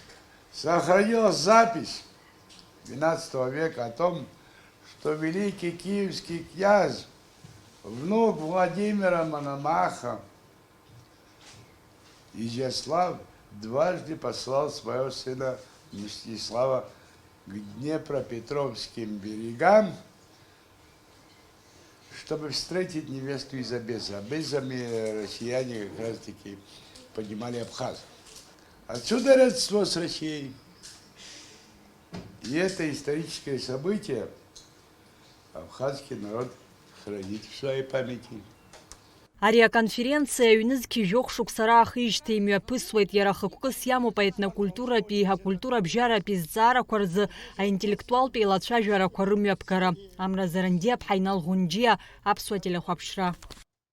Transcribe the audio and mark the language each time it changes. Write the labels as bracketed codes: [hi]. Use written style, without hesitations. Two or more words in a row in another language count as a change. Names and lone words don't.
[ru] Сохранилась запись XII века о том, что великий киевский князь, внук Владимира Мономаха, Изяслав, дважды послал своего сына Мстислава к Днепропетровским берегам, чтобы встретить невесту из Обезы. Обезами россияне как раз-таки понимали абхазов. Отсюда родство с Россией. И это историческое событие абхазский народ хранит в своей памяти. [ab] Ари аконференциа аҩнызқьи жәохә шықәсара аахижьҭеи имҩаԥысуеит иара хықәкыс иамоуп аетнокультуратәи, акультурабжьаратәи зҵаарақәа рзы аинтеллектуалтә еилацәажәарақәа рымҩаԥгара. Амра Заранди, Ԥҳаинал Ӷәынџьиа, Аԥсуа телехәаԥшра.